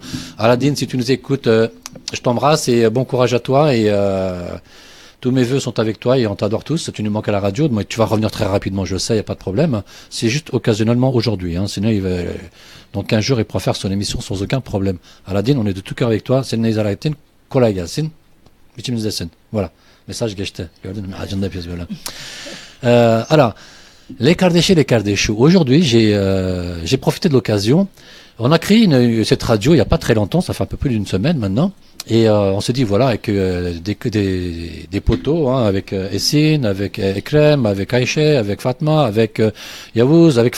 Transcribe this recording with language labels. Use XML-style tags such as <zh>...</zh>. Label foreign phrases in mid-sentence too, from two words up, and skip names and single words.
<fr>Aladine, si tu nous écoutes, je t'embrasse et bon courage à toi et tous mes vœux sont avec toi et on t'adore tous. Tu nous manques à la radio, donc tu vas revenir très rapidement, je sais, il n'y a pas de problème. C'est juste occasionnellement aujourd'hui, hein. Sinon, dans 15 jours, il pourra faire son émission sans aucun problème. Aladine, on est de tout cœur avec toi. C'est Nezalatin, Kolaya, Sin, voilà.</fr> <tr>Message geçti. Gördün mü? Acında yapıyoruz böyle.</tr> <fr>Alors, les Kardèchiers, les Kardèchous. Aujourd'hui, j'ai profité de l'occasion. On a créé cette radio il n'y a pas très longtemps, ça fait un peu plus d'une semaine maintenant. Et on s'est dit, voilà, avec des poteaux, hein, avec Essine, avec Ekrem, avec Aïché, avec Fatma, avec Yavouz, avec...</fr>